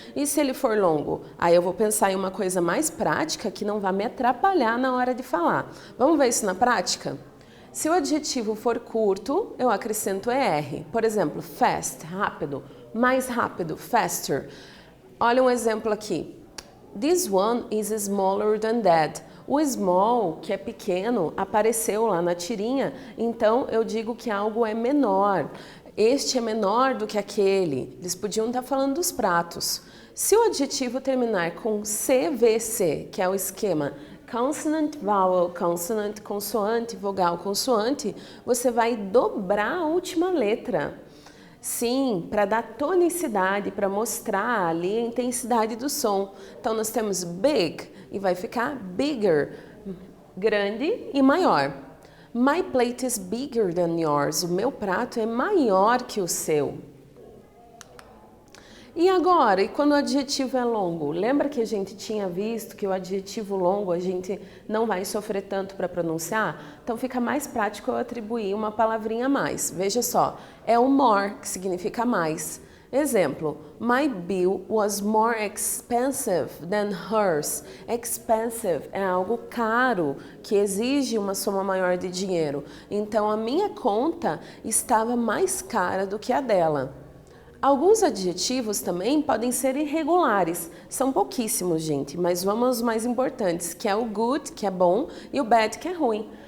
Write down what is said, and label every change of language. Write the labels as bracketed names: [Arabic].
[Portuguese] E se ele for longo? Aí eu vou pensar em uma coisa mais prática que não vai me atrapalhar na hora de falar. Vamos ver isso na prática? Se o adjetivo for curto, eu acrescento ER. Por exemplo, fast, rápido, mais rápido, faster. Olha um exemplo aqui. [English] This one is smaller than that. [Portuguese] O small, que é pequeno, apareceu lá na tirinha, então eu digo que algo é menor. Este é menor do que aquele. Eles podiam estar falando dos pratos. Se o adjetivo terminar com CVC, que é o esquema consonant, vowel, consonant, consoante, vogal, consoante, você vai dobrar a última letra. Sim, para dar tonicidade, para mostrar ali a intensidade do som. Então, nós temos big e vai ficar bigger, grande e maior. [English] My plate is bigger than yours. [Portuguese] O meu prato é maior que o seu. E agora, e quando o adjetivo é longo? Lembra que a gente tinha visto que o adjetivo longo a gente não vai sofrer tanto para pronunciar? Então fica mais prático eu atribuir uma palavrinha a mais. Veja só, é o more, que significa mais. [English] Exemplo, my bill was more expensive than hers. [Portuguese] Expensive é algo caro, que exige uma soma maior de dinheiro. Então a minha conta estava mais cara do que a dela. Alguns adjetivos também podem ser irregulares. São pouquíssimos, gente, mas vamos aos mais importantes, que é o good, que é bom, e o bad, que é ruim.